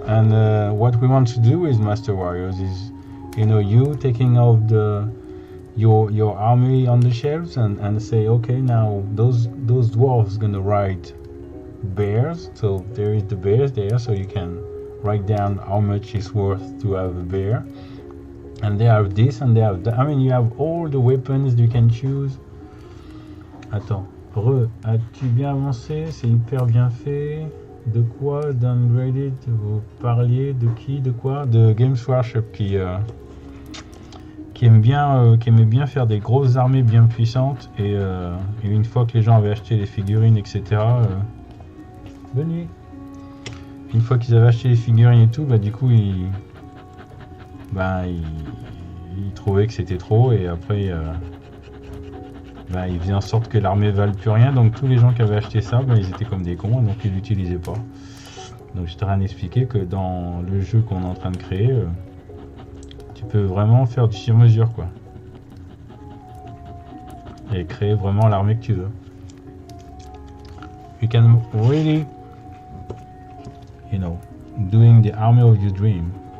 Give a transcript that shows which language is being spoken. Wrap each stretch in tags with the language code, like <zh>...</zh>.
<en>And what we want to do with Master Warriors is you taking off your army on the shelves and say, okay, now those dwarves gonna ride bears, so there is the bears there, so you can write down how much it's worth to have a bear. And they have this and they have that. I mean, you have all the weapons you can choose.</en> <fr>Attends, as-tu bien avancé? C'est hyper bien fait. De quoi? Downgraded? Vous parliez de qui? De quoi? De Games Workshop qui aimait bien faire des grosses armées bien puissantes, et une fois que les gens avaient acheté les figurines, etc. Venez. Une fois qu'ils avaient acheté les figurines et tout, du coup ils trouvaient que c'était trop, et après ils faisaient en sorte que l'armée vale plus rien. Donc tous les gens qui avaient acheté ça, ils étaient comme des cons, donc ils l'utilisaient pas. Donc je t'ai expliqué que dans le jeu qu'on est en train de créer, tu peux vraiment faire du sur-mesure, quoi, et créer vraiment l'armée que tu veux.</fr> <en>You can really, doing the army of your dream.</en>